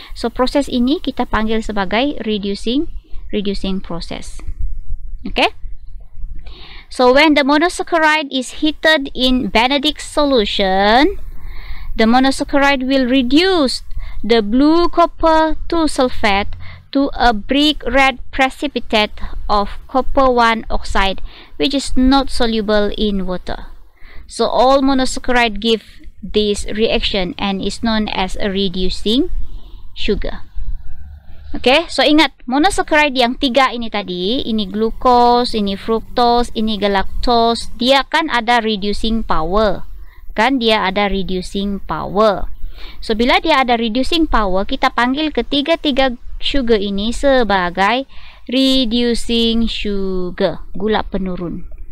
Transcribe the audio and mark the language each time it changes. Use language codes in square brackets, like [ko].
[ms] So proses ini kita panggil sebagai reducing process. Okay. [en] So when the monosaccharide is heated in Benedict solution, the monosaccharide will reduce the blue copper 2 sulfate to a brick red precipitate of copper 1 oxide, which is not soluble in water. So all monosaccharide give this reaction and is known as a reducing sugar. [ms] Oke, so ingat monosaccharide yang 3 ini tadi, ini glukos, ini fruktos, ini galactose, dia kan ada reducing power. Kan dia ada reducing power. So bila dia ada reducing power, kita panggil ketiga-tiga sugar ini sebagai reducing sugar, gula penurun.